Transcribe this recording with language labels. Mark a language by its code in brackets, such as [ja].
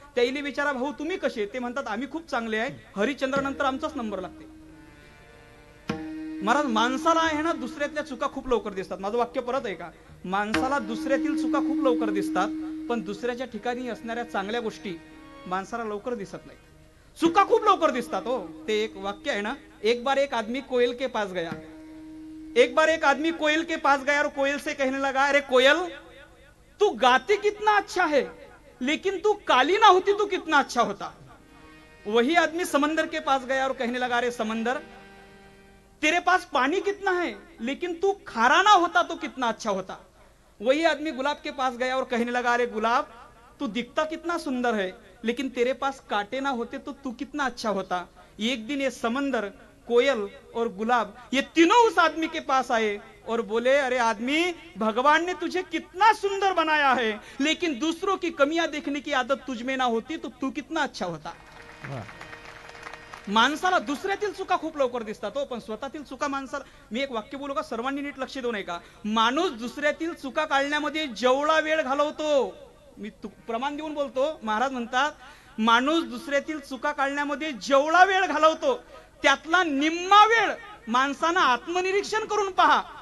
[mr] त्याईली विचारा भाऊ तुम्ही कसे, ते म्हणतात आम्ही खूप चांगले आहे, हरिश्चंद्र नंतर आमचाच नंबर लागते. महाराज माणसाला आहे ना दुसऱ्यातल्या चुका खूप लवकर दिसतात. माझं वाक्य परत आहे का, माणसाला दुसऱ्यातील चुका खूप लवकर दिसतात, पण दुसऱ्याच्या ठिकाणी असणाऱ्या चांगल्या गोष्टी माणसाला लवकर दिसत नाही, चुका खूप लवकर दिसतात हो. ते एक वाक्य आहे ना, [hi] एक बार एक आदमी कोयल के पास गया, एक बार एक आदमी कोयल के पास गया और कोयल से कहने लगा, अरे कोयल तू गाती कितना अच्छा है, लेकिन तू काली ना होती तो कितना अच्छा होता. वही आदमी समंदर के पास गया और कहने लगा, अरे समंदर तेरे पास पानी कितना है, लेकिन तू खारा ना होता तो कितना अच्छा होता. वही आदमी गुलाब के पास गया और कहने लगा, अरे गुलाब तू दिखता कितना सुंदर है, लेकिन तेरे पास कांटे ना होते तो तू कितना अच्छा होता. एक दिन ये समंदर, कोयल और गुलाब ये तीनों उस आदमी के पास आए और बोले, अरे आदमी भगवान ने तुझे कितना सुंदर बनाया है, लेकिन दूसरों की कमियां देखने की आदत तुझ में ना होती तो तू कितना अच्छा होता. [mr] माणसाला दुसऱ्यातील चुका खूप लवकर दिसतात हो, पण स्वतःतील चुका माणसाला. मी एक वाक्य बोलू का, सर्वांनी नीट लक्ष देऊ नये का. माणूस दुसऱ्यातील चुका काढण्यामध्ये जेवढा वेळ घालवतो, मी प्रमाण देऊन बोलतो, महाराज म्हणतात माणूस दुसऱ्यातील चुका काढण्यामध्ये जेवढा वेळ घालवतो त्यातला निम्मा वेळ माणसानं आत्मनिरीक्षण करून पहा.